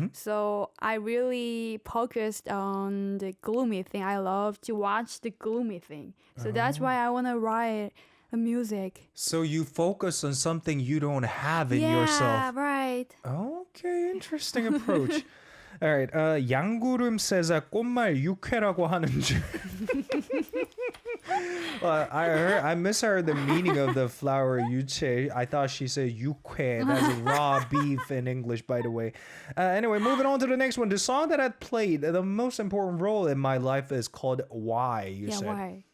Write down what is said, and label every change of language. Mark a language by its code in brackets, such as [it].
[en] So I really focused on the gloomy thing. I love to watch the gloomy thing. So that's why I want to write the music. So you focus on something you don't have in Yeah, yourself. right. Okay, interesting approach. All right, [ko] 양구름 says 꽃말 육회라고 하는 줄. [en] I misheard the meaning of the flower yuche. I thought she said yukwe. That's raw beef in English, by the way. Anyway, moving on to the next one. The song that I played, the most important role in my life is called Why, you said. Why?